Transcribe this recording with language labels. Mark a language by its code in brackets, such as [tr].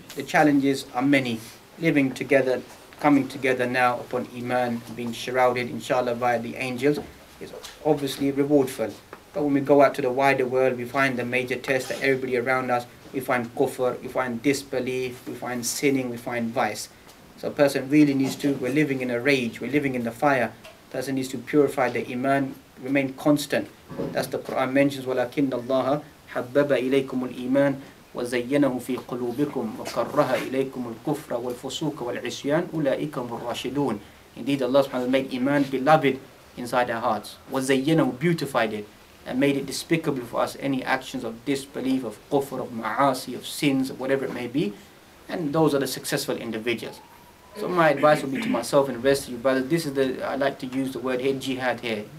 [en] The challenges are many. Living together, coming together now upon Iman, being shrouded, inshallah, by the angels, is obviously rewardful. But when we go out to the wider world, we find the major test that everybody around us, we find kufr, we find disbelief, we find sinning, we find vice. So a person really needs to, we're living in a rage, we're living in the fire. A person needs to purify the Iman, remain constant. That's the Quran mentions, [ar] وَلَكِنَّ اللَّهَ حَبَّبَ إِلَيْكُمُ الْإِيمَانِ وَزَيَّنَهُ فِي قُلُوبِكُمْ وَكَرَّهَ إِلَيْكُمُ الْكُفْرَ وَالْفُسُوقَ وَالْعِصْيَانَ أُولَٰئِكَ هُمُ الرَّاشِدُونَ. [en] Indeed, Allah subhanahu wa ta'ala made Iman beloved inside our hearts. وَزَيَّنَهُ, beautified it, and made it despicable for us, any actions of disbelief, of kufr, of ma'asi, of sins, of whatever it may be. And those are the successful individuals. So my advice would be to myself and the rest of you brothers, this is the, I like to use the word here, jihad here.